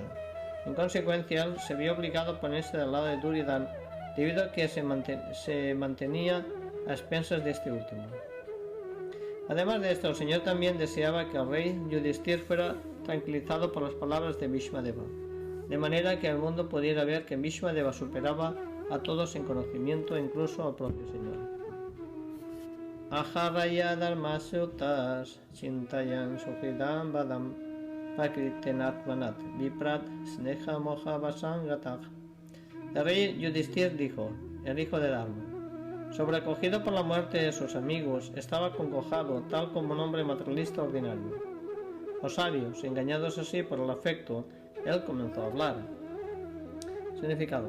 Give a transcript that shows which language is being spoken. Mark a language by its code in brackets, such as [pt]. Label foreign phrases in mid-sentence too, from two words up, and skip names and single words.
[es] En consecuencia, él se vio obligado a ponerse del lado de Duryodhana debido a que se mantenía a expensas de este último. Además de esto, el Señor también deseaba que el rey Yudhishthir fuera tranquilizado por las palabras de Bhismadeva, de manera que el mundo pudiera ver que Bhismadeva superaba a todos en conocimiento, incluso al propio Señor. [sa] Aharaya dharmasutas chintayan suhridam badam pakritenatmanat viprat sneha moha vasangatag. [es] El rey Yudhishthir dijo, el hijo de Dharma, sobrecogido por la muerte de sus amigos, estaba acongojado tal como un hombre materialista ordinario. Los sabios, engañados así por el afecto, él comenzó a hablar. Significado.